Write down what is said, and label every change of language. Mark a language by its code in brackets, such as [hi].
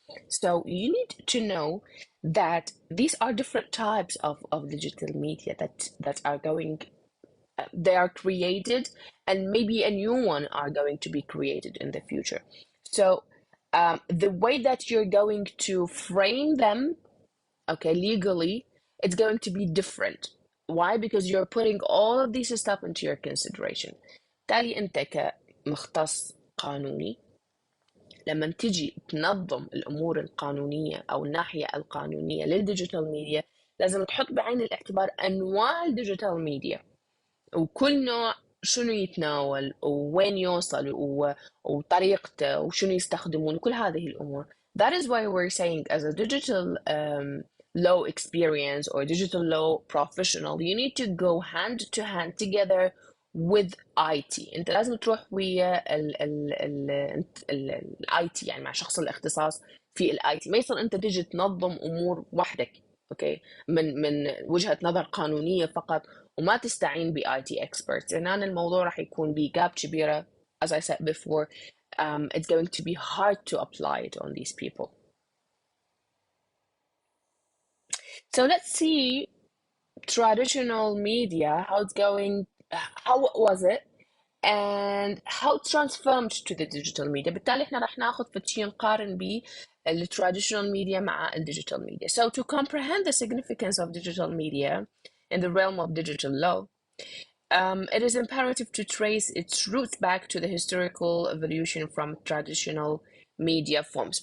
[en] So you need to know that these are different types of digital media that are going they are created, and maybe a new one are going to be created in the future. So the way that you're going to frame them, okay, legally, it's going to be different. Why? Because you're putting all of this stuff into your consideration. [ar] بالتالي انت كمختص قانوني لما تجي تنظم الامور القانونيه او الناحيه القانونيه للديجيتال ميديا، لازم تحط بعين الاعتبار انواع الديجيتال ميديا، وكل نوع شنو يتناول ووين يوصل وطريقته وشنو يستخدمون وكل هذه الأمور. [en] That is why we're saying as a digital law experience or digital law professional, you need to go hand to hand together with IT. [ar] انت لازم تروح ويا ال IT، يعني مع شخص الاختصاص في ال IT. ما يصير انت تجي تنظم امور وحدك، اوكي، من وجهة نظر قانونية فقط، وما تستعين ب IT experts. هنا الموضوع راح يكون ب gap كبيرة. [en] As I said before, it's going to be hard to apply it on these people. So let's see traditional media, how it's going, how was it, and how it transformed to the digital media. [ar] بالتالي احنا راح ناخذ فتشي نقارن بيه traditional media مع digital media. [en] So to comprehend the significance of digital media in the realm of digital law, it is imperative to trace its roots back to the historical evolution from traditional media forms.